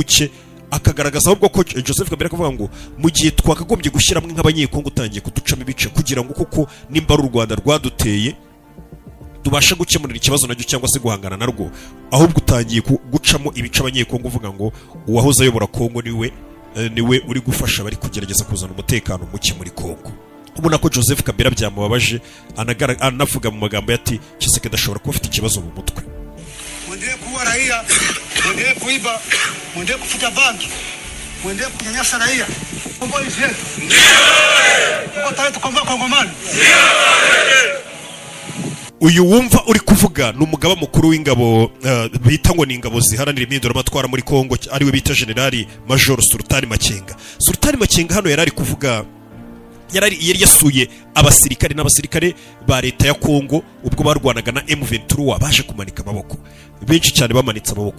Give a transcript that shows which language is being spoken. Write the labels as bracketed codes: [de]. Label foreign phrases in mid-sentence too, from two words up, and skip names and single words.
[rw] cye, akagaragaza ahubwo ko Joseph Kabila akavuga ngo mu gihe twakagombye gushyiramo nk'abanyekongo utangiye kuducamo ibice kugira ngo kuko nimba ari u Rwanda rwaduteye tubasha gukemurira ikibazo nacyo cyangwa se guhangana narwo, ahubwo utangiye gucamo ibice abanyekongo uvuga ngo uwahoze ayobora Kongo niwe uri gufasha bari kugerageza kuzana umutekano muke muri Kongo. Ubona ko Joseph Kabila byamubabaje anavuga mu magambo yati Tshisekedi ashobora kuba afite ikibazo mu mutwe. [sw] Muendelee kuua raia, muendelee kuiba, muendelee kufuta banki, muendelee kunyanyasa raia. Kombo hizi yetu. Tuko tayari tukomboa Kongomani. [rw] Uyu wumva uri kuvuga ni umugaba mukuru w'ingabo bita ngo ni ingabo ziharanira impinduramatwara muri Kongo, ariwe bita Generali Major Sultani Makenga. Sultani Makenga hano yari kuvuga yari yasuye abasirikare n'abasirikare ba leta ya Kongo ubwo barwanaga na M23 baje kumanika amaboko, benshi cyane bamanitse amaboko.